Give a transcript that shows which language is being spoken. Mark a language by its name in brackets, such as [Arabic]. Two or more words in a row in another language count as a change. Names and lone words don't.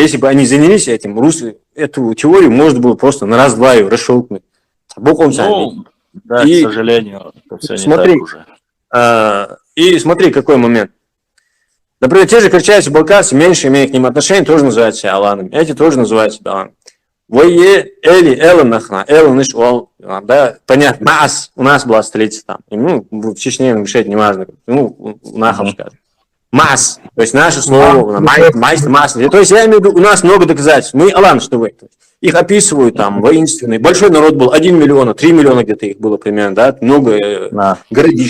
[Russian] Если бы они занялись этим, эту теорию можно было просто на раз-два ее расшелкнуть. Ну, да, и, к сожалению, это все смотри, не так уже. И смотри, какой момент. Например, те же кричащие балкарцы, меньше имея к ним отношения, тоже называют себя аланами. Эти тоже называют себя аланами. [Chechen] Вое, Эли, Элен нахна, Элен иш ол, [Russian] да, понятно, Маас, у нас была столица там, и, ну, в Чечне, в Ингушетии, неважно, ну, Нахов скажем. Маас, то есть наше слово, майстер, Маас, то есть я имею в виду, у нас много доказательств, мы алан, что вы, их описывают там, воинственные, большой народ был, 1 миллион, 3 миллиона где-то их было примерно, да, много городищ.